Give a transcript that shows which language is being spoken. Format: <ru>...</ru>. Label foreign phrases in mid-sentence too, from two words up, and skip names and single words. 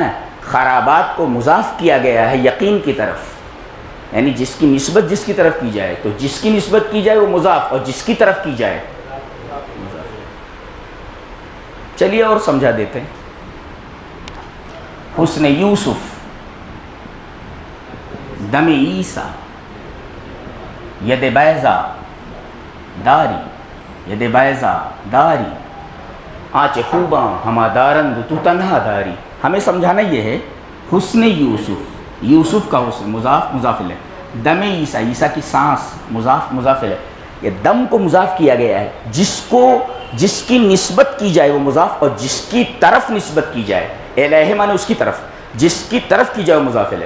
<ur>خرابات کو مضاف کیا گیا ہے یقین کی طرف، یعنی جس کی نسبت جس کی طرف کی جائے تو جس کی نسبت کی جائے وہ مضاف، اور جس کی طرف کی جائے مضاف. چلیے اور سمجھا دیتے ہیں. حسن یوسف، دم عیسیٰ،</ur> <fa>ید بیضا داری، ید بیضا داری، آنچ خوباں ہما دارند تو تنہا داری.</fa> <ur>ہمیں سمجھانا یہ ہے حسن یوسف، یوسف کا حسن مضاف مضاف الیہ. دم عیسیٰ، عیسیٰ کی سانس مضاف مضاف الیہ. یہ دم کو مضاف کیا گیا ہے. جس کی نسبت کی جائے وہ مضاف، اور جس کی طرف نسبت کی جائے، الیہ مانے اس کی طرف، جس کی طرف کی جائے وہ مضاف الیہ.</ur>